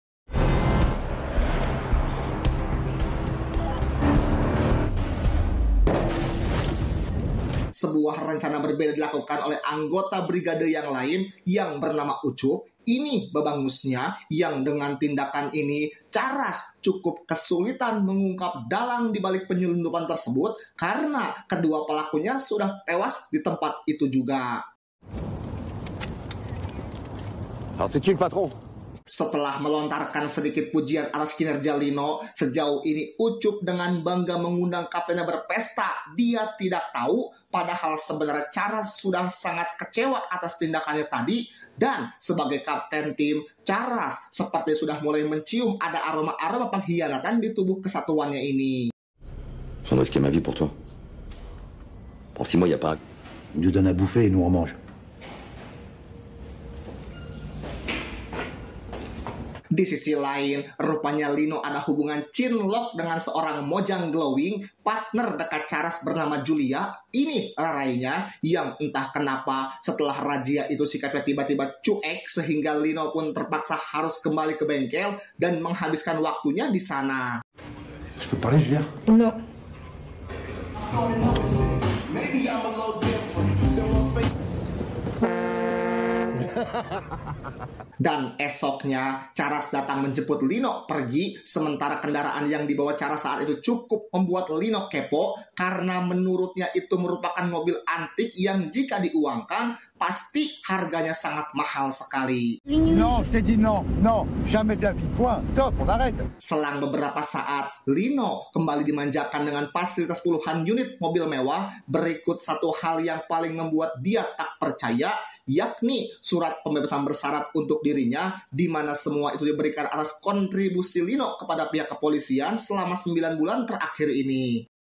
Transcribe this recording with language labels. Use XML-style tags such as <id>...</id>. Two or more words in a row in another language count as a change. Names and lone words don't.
<id>Sebuah rencana berbeda dilakukan oleh anggota brigade yang lain yang bernama Ucup. Ini babangusnya yang dengan tindakan ini Charas cukup kesulitan mengungkap dalang di balik penyelundupan tersebut karena kedua pelakunya sudah tewas di tempat itu juga.</id> <fr>Alors c'est qui le patron?</fr> <id>Setelah melontarkan sedikit pujian atas kinerja Lino, sejauh ini Ucup dengan bangga mengundang kaptennya berpesta. Dia tidak tahu, padahal sebenarnya Charas sudah sangat kecewa atas tindakannya tadi. Dan sebagai kapten tim, Charas seperti sudah mulai mencium ada aroma-aroma pengkhianatan di tubuh kesatuannya ini.</id> <fr>J'en risquais ma vie pour toi. Pour 6 mois, y a pas. Il nous donne à bouffer et nous on mange.</fr> <id>Di sisi lain, rupanya Lino ada hubungan cinlok dengan seorang mojang glowing, partner dekat Charas bernama Julia. Ini rarainya yang entah kenapa setelah razia itu sikapnya tiba-tiba cuek sehingga Lino pun terpaksa harus kembali ke bengkel dan menghabiskan waktunya di sana.</id> <fr>Je peux parler, Julia? Non.</fr> <id>Dan esoknya Charas datang menjemput Lino pergi, sementara kendaraan yang dibawa Charas saat itu cukup membuat Lino kepo karena menurutnya itu merupakan mobil antik yang jika diuangkan pasti harganya sangat mahal sekali.</id> <fr>Non, je t'ai dit non, non, jamais de la vie, point, stop, on arrête.</fr> <id>Selang beberapa saat, Lino kembali dimanjakan dengan fasilitas puluhan unit mobil mewah. Berikut satu hal yang paling membuat dia tak percaya, yakni surat pembebasan bersyarat untuk dirinya, di mana semua itu diberikan atas kontribusi Lino kepada pihak kepolisian selama 9 bulan terakhir ini.</id>